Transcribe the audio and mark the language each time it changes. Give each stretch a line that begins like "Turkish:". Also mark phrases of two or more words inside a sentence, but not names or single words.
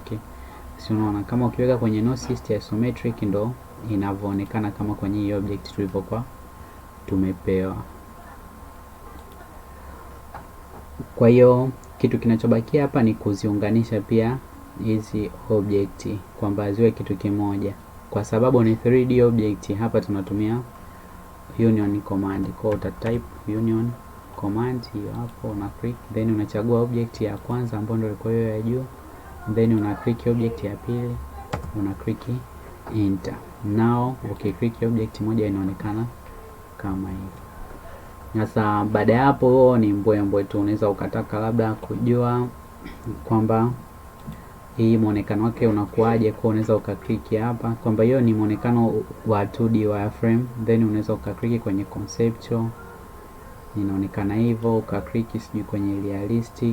Swahili: Si unaona kama ukiweka kwenye
English: north east isometric
Swahili: ndo inavyoonekana kama kwenye hii object tulivyokuwa tumepewa. Kwa hiyo kitu kinachobakia hapa ni kuziunganisha pia hizi object kwamba ziwe kitu kimoja. Kwa sababu ni
English: 3D object,
Swahili: hapa tunatumia
English: union command.
Swahili: Kwa uta type
English: union command
Swahili: hiyo hapo, una click, then unachagua object ya kwanza ambayo ndio ilikuwa hiyo ya juu, then una click object ya pili, una click enter. Now ukiclick object moja inaonekana kama hivi. Sasa baada ya hapo ni mbwembwe tu. Unaweza ukataka labda kujua kwamba hii muonekano wake unakuaje, kwa unaweza ukaclick hapa kwamba hiyo ni muonekano wa
English: 2D wireframe,
Swahili: then unaweza ukaclick kwenye conceptual inaonekana hivyo, ukaclick sijui kwenye realistic.